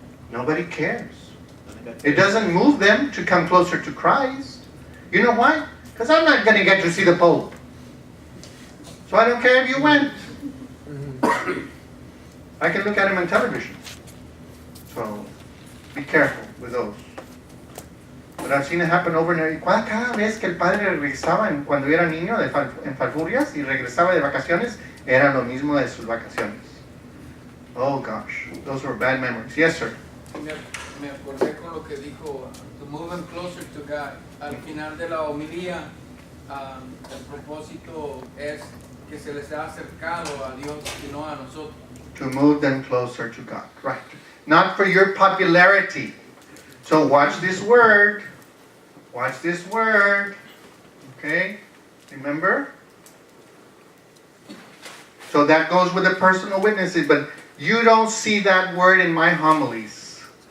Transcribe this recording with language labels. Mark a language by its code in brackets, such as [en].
[en] Nobody cares. It doesn't move them to come closer to Christ. You know why? Because I'm not going to get to see the Pope. So I don't care if you went. I can look at him on television. So be careful with those. But I've seen it happen over and over. [es] Cada vez que el padre regresaba cuando era niño en Falfurrias y regresaba de vacaciones, era lo mismo de sus vacaciones. [en] Oh gosh, those were bad memories. Yes, sir. [es] Me acordé con lo que dijo, [en] to move them closer to God. [es] Al final de la homilía, el propósito es que se les ha acercado a Dios y no a nosotros. [en] To move them closer to God, right. Not for your popularity. So watch this word. Watch this word. Okay? Remember? So that goes with the personal witnesses, but you don't see that word in my homilies.